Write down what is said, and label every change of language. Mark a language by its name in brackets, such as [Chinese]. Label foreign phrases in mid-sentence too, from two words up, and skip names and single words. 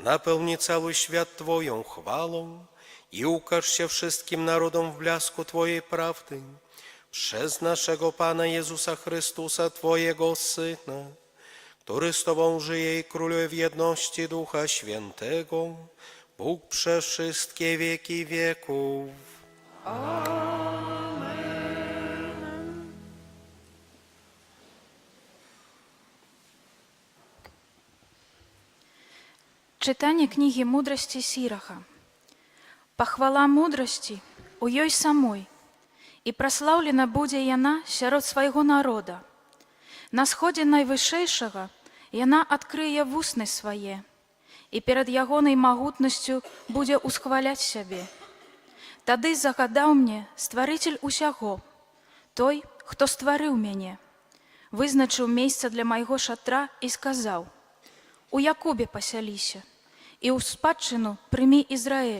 [Polish] Napełni cały świat Twoją chwałą i ukaż się wszystkim narodom w blasku Twojej prawdy. Przez naszego Pana Jezusa Chrystusa, Twojego Syna, który z Tobą żyje i króluje w jedności Ducha Świętego, Bóg przez wszystkie wieki wieków. [Ukrainian] Читання книги мудрості Сіраха. [Belarusian] Пахвала мудрості у ёй самой, і праслаўлена будзе яна сярод свайго народа. На сходзе найвышэйшага яна адкрые вусны свае, і перад ягонай магутнасцю будзе усхваляць сябе. Тады загадаў мне стварыцель усяго, той, хто стварыў мяне, вызначыў месца для майго шатра і сказаў: у Якубе пасяліся, і ў спадчыну прымі Ізраэль.